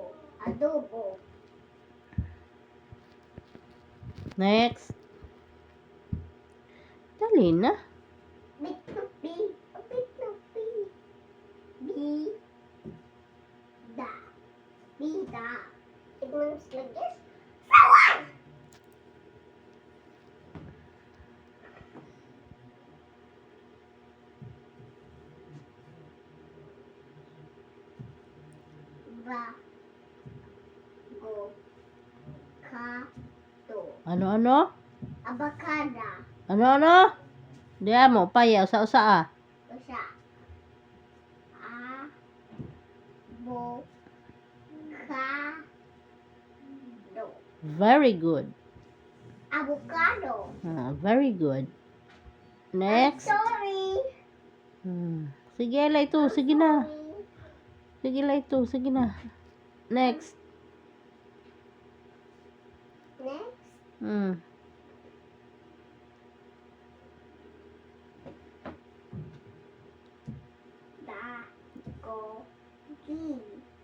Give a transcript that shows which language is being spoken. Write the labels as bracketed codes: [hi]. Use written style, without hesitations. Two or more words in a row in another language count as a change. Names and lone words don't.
[tl] Adobo. [en] Next. [war] Dali na. Bitupi. Bitupi. Bida. Bida. [en] It means like this. Flower. Ba. Go. Kato. [war] Ano? [tl] Abakada. [war] Ano? Diya mo, paya, usa-usa Usa. Bo. Kado. [en] Very good. Avocado. Very good. Next. Sorry. [war] Sige, la ito. Sige na. [en] Sorry. [war] Sige la ito. Sige na. [en] Next. Next. Da. Go. Gi.